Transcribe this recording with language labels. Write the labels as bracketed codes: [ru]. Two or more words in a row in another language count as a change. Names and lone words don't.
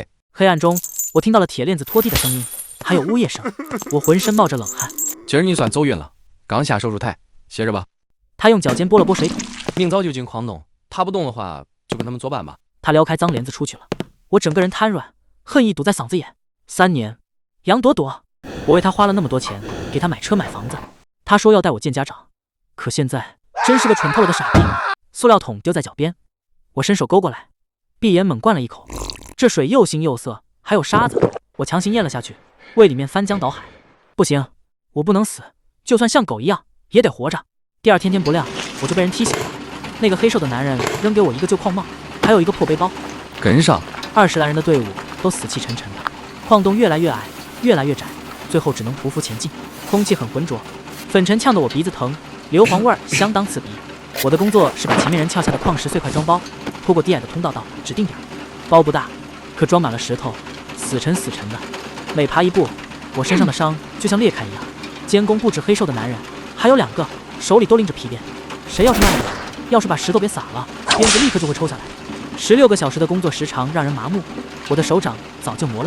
[zh] 黑暗中，我聽到了鐵鏈子拖地的聲音，還有嗚咽聲，我渾身冒着冷汗。今兒你算走運了，剛下手術台，歇着吧。他用腳尖撥了撥水桶，明早就進礦洞，他不動的話，就跟他們作伴吧。他撩開髒簾子出去了，我整個人癱軟，恨意堵在嗓子眼。3年，楊朵朵，我為他花了那麼多錢，給他買車買房子，他說要帶我見家長，可現在真是個蠢透了的傻逼。塑料桶丟在腳邊，我伸手勾過來，閉眼猛灌了一口，這水又腥又澀，還有沙子，我強行咽了下去，胃裡面翻江倒海。不行，我不能死，就算像狗一樣也得活着。第二天天不亮，我就被人踢醒了。那個黑瘦的男人扔給我一個舊礦帽，還有一個破背包。跟上，20來人的隊伍都死氣沉沉的，礦洞越來越矮，越來越窄，最後只能匍匐前進。空氣很渾濁，粉塵嗆得我鼻子疼，硫磺味相當刺鼻。我的工作是把前面人撬下的礦石碎塊裝包，拖過低矮的通道到指定點。包不大，可裝滿了石頭，死沉死沉的。每爬一步，我身上的傷就像裂開一樣。監工不止黑瘦的男人，還有2個，手裡都拎着皮鞭。誰要是慢了點，要是把石頭別撒了，鞭子立刻就會抽下來。16個小時的工作時長讓人麻木，我的手掌早就磨爛了。